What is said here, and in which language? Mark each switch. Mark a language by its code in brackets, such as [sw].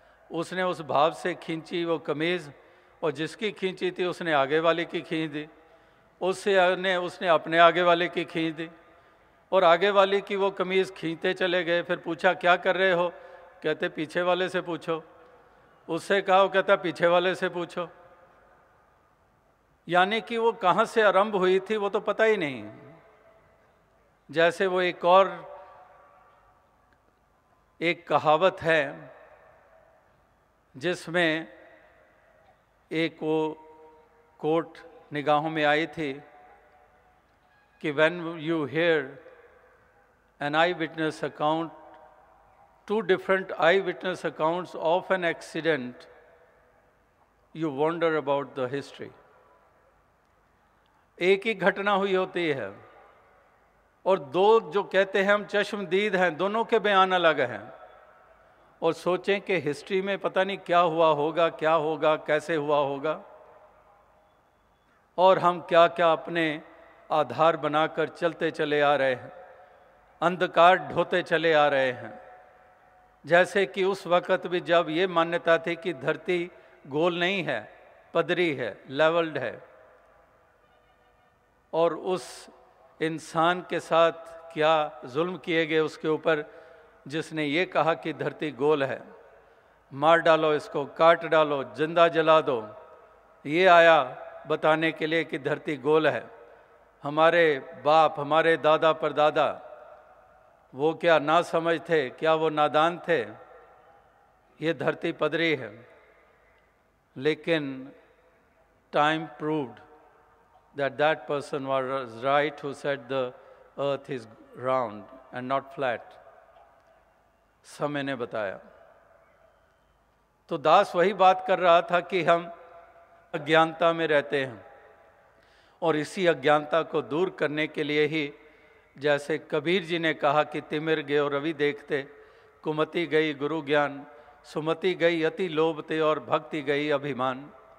[hi] उसने उस भाव से खींची वो कमीज़ और जिसकी खींची थी उसने आगे वाले की खींच दी, उसने अपने आगे वाले की खींच दी और आगे वाले की वो कमीज़ खींचते चले गए। फिर पूछा क्या कर रहे हो, कहते पीछे वाले से पूछो। उससे कहा, वो कहता पीछे वाले से पूछो। यानी कि वो कहाँ से आरंभ हुई थी वो तो पता ही नहीं। जैसे वो एक कहावत है जिसमें एक वो कोट निगाहों में आई थी कि [en] when you hear an eyewitness account, two different eyewitness accounts of an accident, you wonder about the history. [hi] एक ही घटना हुई होती है और दो जो कहते हैं हम चश्मदीद हैं, दोनों के बयान अलग हैं। और सोचें कि हिस्ट्री में पता नहीं क्या हुआ होगा, क्या होगा, कैसे हुआ होगा, और हम क्या क्या अपने आधार बनाकर चलते चले आ रहे हैं, अंधकार ढोते चले आ रहे हैं। जैसे कि उस वक़्त भी जब ये मान्यता थी कि धरती गोल नहीं है, पदरी है, लेवल्ड है, और उस इंसान के साथ क्या जुल्म किए गए उसके ऊपर जिसने ये कहा कि धरती गोल है, मार डालो इसको, काट डालो, जिंदा जला दो। ये आया बताने के लिए कि धरती गोल है। हमारे बाप, हमारे दादा परदादा, वो क्या नासमझ थे, क्या वो नादान थे? ये धरती पदरी है। लेकिन [en] time proved that that person was right who said the earth is round and not flat. [hi] समय ने बताया। तो दास वही बात कर रहा था कि हम अज्ञानता में रहते हैं और इसी अज्ञानता को दूर करने के लिए ही, जैसे कबीर जी ने कहा कि तिमिर गयो रवि देखते, कुमति गई गुरु ज्ञान, सुमति गई अति लोभ ते और भक्ति गई अभिमान।